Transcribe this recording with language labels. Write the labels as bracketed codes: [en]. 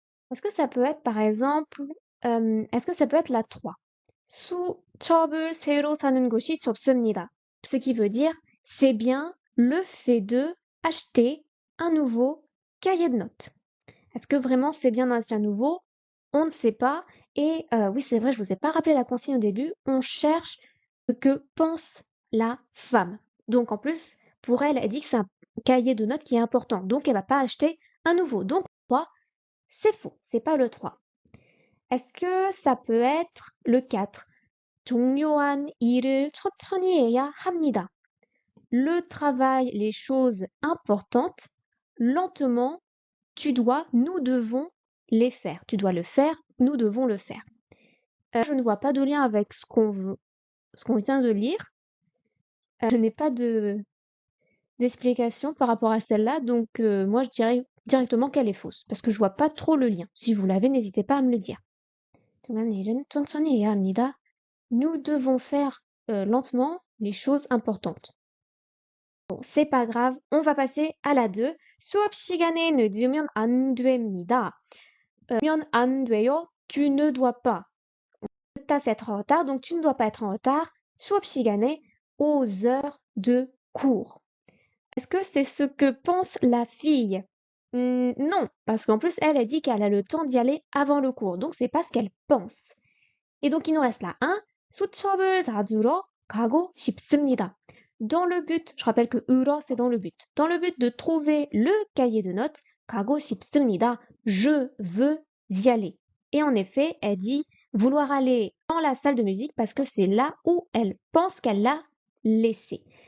[fr] Est-ce que ça peut être, par exemple, est-ce que ça peut être la 3? [ko] 수첩을 새로 사는 것이 좋습니다. [fr] Ce qui veut dire, c'est bien le fait de acheter un nouveau cahier de notes. Est-ce que vraiment c'est bien d'acheter un nouveau? On ne sait pas. Et oui, c'est vrai, je vous ai pas rappelé la consigne au début. On cherche ce que pense la femme. Donc en plus, pour elle, elle dit que c'est un cahier de notes qui est important. Donc elle va pas acheter un nouveau. Donc 3, c'est faux. C'est pas le 3. Est-ce que ça peut être le 4? [ko] 중요한 일을 천천히 해야 합니다. [fr] Le travail, les choses importantes, lentement, nous devons les faire. Tu dois le faire, nous devons le faire. Je ne vois pas de lien avec ce qu'on vient de lire. Je n'ai pas d'explication par rapport à celle-là, donc moi je dirais directement qu'elle est fausse, parce que je vois pas trop le lien. Si vous l'avez, n'hésitez pas à me le dire. Nous devons faire lentement les choses importantes. Bon, c'est pas grave, on va passer à la 2. [ko] 수업 시간에 늦으면 안 됩니다. 늦으면 안 돼요. [fr] Tu ne dois pas. T'as être en retard, donc tu ne dois pas être en retard. [ko] 수업 시간에 [fr] aux heures de cours. Est-ce que c'est ce que pense la fille? Non, parce qu'en plus, elle a dit qu'elle a le temps d'y aller avant le cours, donc c'est pas ce qu'elle pense. Et donc, il nous reste la 1. [ko] 수첩을 가지러 가고 싶습니다. [fr] Dans le but, je rappelle que 으러, c'est dans le but. Dans le but de trouver le cahier de notes, [ko] 가고 싶습니다. [fr] Je veux y aller. Et en effet, elle dit vouloir aller dans la salle de musique parce que c'est là où elle pense qu'elle l'a laissé.